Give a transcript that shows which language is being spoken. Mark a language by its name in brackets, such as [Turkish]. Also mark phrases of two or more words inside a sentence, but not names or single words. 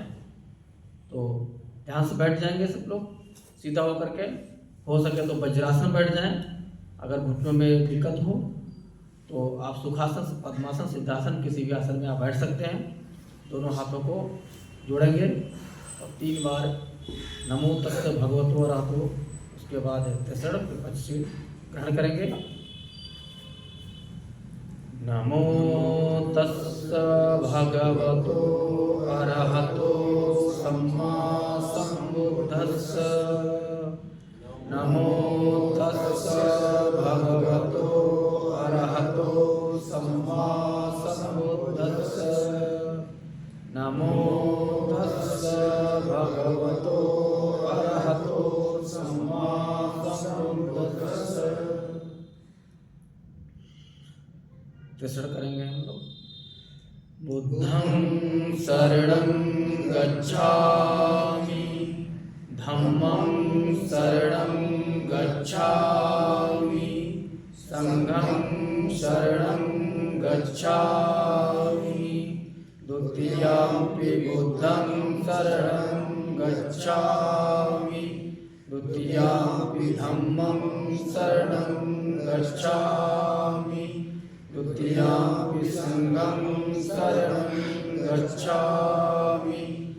[Hindi] तो ध्यान से बैठ जाएंगे सब लोग सीधा होकर के, हो सके तो वज्रासन बैठ जाएं। अगर घुटनों में दिक्कत हो तो आप सुखासन, पद्मासन, सिद्धासन किसी भी आसन में आप बैठ सकते हैं। दोनों हाथों को जोड़ेंगे और 3 बार [Pali] नमो तस्से भगवतो अरहतो, [Hindi] उसके बाद तिसरण पंचशील ग्रहण करेंगे। [Pali] नमो तस्से भगवतो अरहतो सम्मा सम्बुद्धस्स। नमो तस्से भगवतो अरहतो सम्मा सम्बुद्धस्स। नमो तस्से भगवतो अरहतो सम्मा सम्बुद्धस्स। [Hindi] तिसरण करेंगे हम लोग। [Pali] बुद्धं शरणं गच्छामि, धम्मं शरणं गच्छामि, संघं शरणं गच्छामि, द्वितीयंपि बुद्धं शरणं गच्छामि, द्वितीयंपि धम्मं शरणं गच्छामि, द्वितीयंपि संघं शरणं गच्छामि,